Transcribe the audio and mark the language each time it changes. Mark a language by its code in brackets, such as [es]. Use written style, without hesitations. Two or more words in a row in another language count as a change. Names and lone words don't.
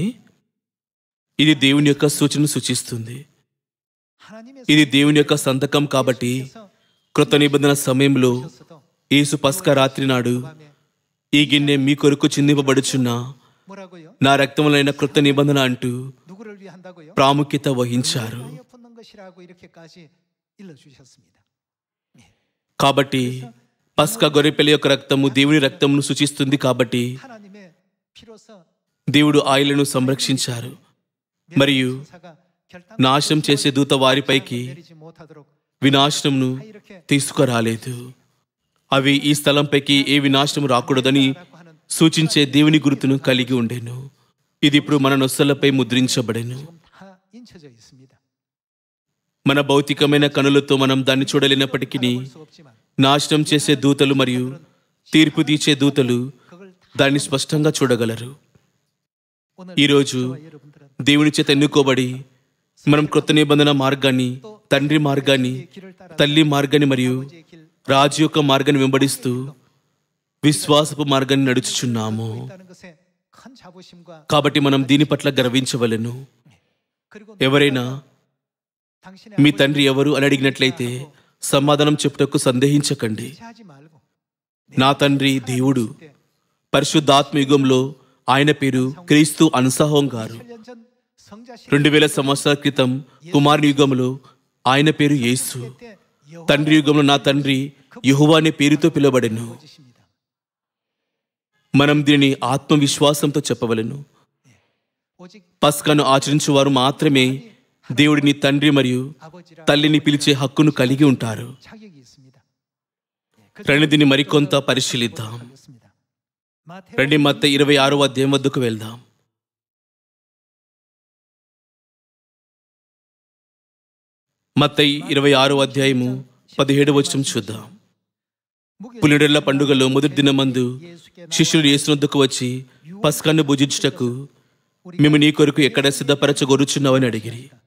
[te] ఇది దేవుని యొక్క సూచనను సూచిస్తుంది. ఇది దేవుని యొక్క సంతకం. కాబట్టి క్రొత్త నిబంధన సమయంలో యేసు పస్కా రాత్రి నాడు ఈ గిన్నె మీ కొరకు చిందింపబడుచున్న [ko] 뭐라고요? [te] నా రక్తములైన క్రొత్త నిబంధన అంటూ [ko] 누구를 위한다고요? [te] ప్రాముఖ్యత వహించారు. [ko] 하여 붓는 것이라고 이렇게까지 일러주셨습니다. [te] కాబట్టి పస్కా గొర్రెపిల్ల యొక్క రక్తము దేవుని రక్తమును సూచిస్తుంది. కాబట్టి [ko] 하나님의 피로서 [te] దేవుడు ఆయలను సంరక్షించారు మరియు [ko] 천사가 [te] నాశనం చేసే దూత వారిపైకి [ko] 내리지 못하도록 [te] వినాశనమును తీసుకురాలేదు. అవి ఈ స్థలంపైకి ఏ వినాశనం రాకూడదని సూచించే దేవుని గుర్తును కలిగి ఉండెను. ఇది ఇప్పుడు మన నొస్సలపై ముద్రించబడెను. [ko] 다 인쳐져 있습니다. [te] మన భౌతికమైన కనులతో మనం దాన్ని చూడలేనప్పటికీ [ko] 볼 수 없지만 [te] నాశనం చేసే దూతలు మరియు తీర్పు తీర్చే దూతలు దాన్ని స్పష్టంగా చూడగలరు. [ko] 오늘 [te] ఈరోజు [ko] 저와 여러분들은 [te] దేవుని చేత ఎన్నుకోబడి మనం క్రొత్త నిబంధన మార్గాన్ని, తండ్రి మార్గాన్ని, తల్లి మార్గాన్ని మరియు [ko] 아버지의 길 [te] రాజు యొక్క మార్గాన్ని వెంబడిస్తూ విశ్వాసపు మార్గాన్ని నడుచుచున్నాము. [ko] 있다는 것에 큰 자부심과 [te] కాబట్టి మనం దీని పట్ల గర్వించవలెను. [ko] 그리고 [te] ఎవరైనా [ko] 당신의 [te] మీ తండ్రి ఎవరు అని అడిగినట్లయితే సమాధానం చెప్పుటకు సందేహించకండి. [ko] 하지 말고 [te] నా తండ్రి దేవుడు. పరిశుద్ధాత్మ యుగంలో ఆయన పేరు క్రీస్తు అన్సహోం గారు. [ko] 7년 전 성자신 [te] 2000 సంవత్సరాల క్రితం కుమారుని యుగంలో ఆయన పేరు యేసు. [ko] 때 [te] తండ్రి యుగంలో నా తండ్రి యెహోవా అనే పేరుతో పిలువబడెను. [ko] 여호와십니다. [te] మనం దీనిని ఆత్మవిశ్వాసంతో చెప్పవలెను. [ko] 오직 [te] పస్కాను ఆచరించువారు మాత్రమే దేవుడిని తండ్రి మరియు [ko] 아버지라 [te] తల్లిని పిలిచే హక్కును కలిగి ఉంటారు. [ko] 자격이 있습니다. [te] రండి దీన్ని మరికొంత పరిశీలిద్దాం. [ko] 하겠습니다. 마태복음 [te] రండి మత్తయి 26వ అధ్యాయం వద్దకు వెళ్దాం. మత్తయి 26వ అధ్యాయము 17వ వచనం చూద్దాం. పులిడెళ్ల పండుగలో మొదటి దినమందు శిష్యులు యేసు వద్దకు వచ్చి పస్కాను భుజించుటకు మేము నీ కొరకు ఎక్కడ సిద్ధపరచగొరుచున్నావని అడిగిరి.